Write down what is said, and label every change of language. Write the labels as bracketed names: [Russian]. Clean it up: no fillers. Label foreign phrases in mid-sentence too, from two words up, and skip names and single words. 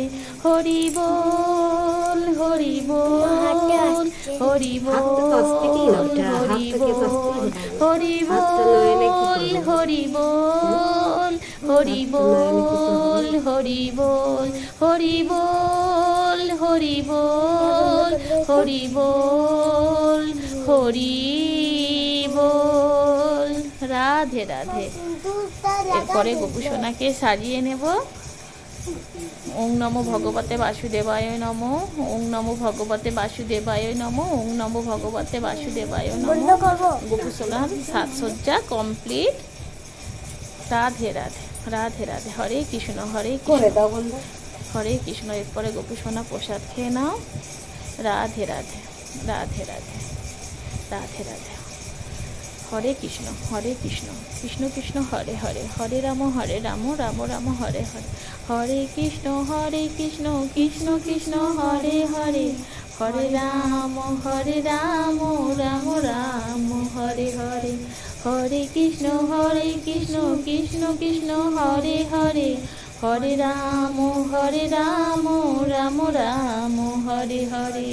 [Bangla] হরি বল, হরি বল, হরি বল, হরি বল, হরি বল, হরি বল, হরি বল, হরি বল, হরি বল, হরি বল, হরি বল, হরি বল। রাধে রাধে। এরপরে গপু সোনাকে সাজিয়ে নেব। [Sanskrit] ওং নমো ভগবতে বাসুদেবায় নমঃ। ওং নমো ভগবতে বাসুদেবায় নমঃ। ওং নমো ভগবতে বাসুদেবায় নমঃ। [Bangla] গপু সোনার সাজসজ্জা কমপ্লিট। রাধে রাধে, রাধে রাধে। [Sanskrit] হরে কৃষ্ণ, হরে কৃষ্ণ, হরে কৃষ্ণ। [Bangla] এরপরে গপু সোনা প্রসাদ খেয়ে নাও। রাধে রাধে, রাধে রাধে, রাধে রাধে। [Sanskrit] হরে কৃষ্ণ, হরে কৃষ্ণ, কৃষ্ণ কৃষ্ণ হরে হরে, হরে রাম, রাম রাম হরে হরে। হরে কৃষ্ণ, কৃষ্ণ কৃষ্ণ হরে হরে, হরে রাম, রাম রাম হরে হরে। হরে কৃষ্ণ, কৃষ্ণ কৃষ্ণ হরে হরে, হরে রাম, রাম রাম হরে হরে।